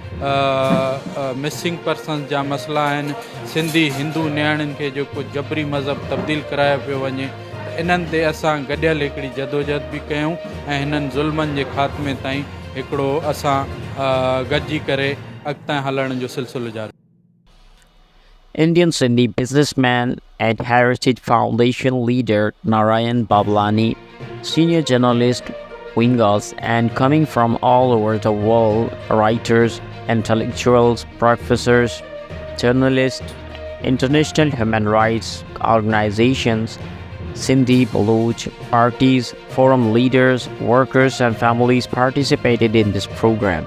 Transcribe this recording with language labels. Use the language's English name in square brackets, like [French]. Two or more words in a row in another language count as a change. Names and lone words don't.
[Sindhi] मिसिंग पर्सन्स जा मसइला आहिनि, सिंधी हिंदू नियाणियुनि खे जेको जबरी मज़हब तब्दील करायो पियो वञे, इन्हनि ते असां गॾियल हिकिड़ी जदोजहद बि कयूं ऐं हिननि ज़ुल्मनि जे ख़ात्मे ताईं हिकिड़ो असां गॾिजी करे अॻिते हलण जो सिलसिलो जारी. [English] Indian Sindhi businessman and Heritage Foundation leader Narayan, Bablani, senior journalist Veengas, and coming from all over the world, writers, intellectuals, professors, journalists, international human rights organizations, Sindhi, Baloch, parties, forum leaders, workers and families participated in this program.